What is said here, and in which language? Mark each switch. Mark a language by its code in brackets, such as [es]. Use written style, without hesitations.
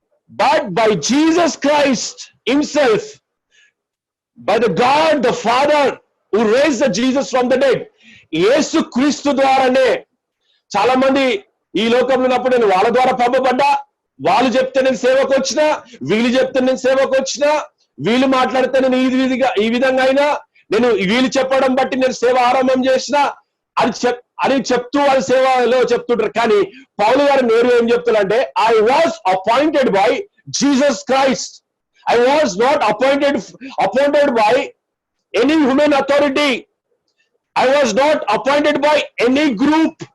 [en] But by Jesus Christ himself, by the God the Father who raised the Jesus from the dead. [te] యేసు క్రీస్తు ద్వారానే. చాలా మంది ఈ లోకంలో ఉన్నప్పుడు నేను వాళ్ళ ద్వారా పంపబడ్డా, వాళ్ళు చెప్తే నేను సేవకు వచ్చినా, వీళ్ళు చెప్తే నేను సేవకు వచ్చినా, వీళ్ళు మాట్లాడితే నేను ఈ విధంగా అయినా, నేను వీళ్ళు చెప్పడం బట్టి నేను సేవ ఆరంభం చేసిన అని చెప్తూ వాళ్ళ సేవలో చెప్తుంటారు. కానీ పౌలు గారు నేరు ఏం చెప్తున్నారంటే, [en] I was appointed by Jesus Christ. I was not appointed by any human authority. I was not appointed by any group.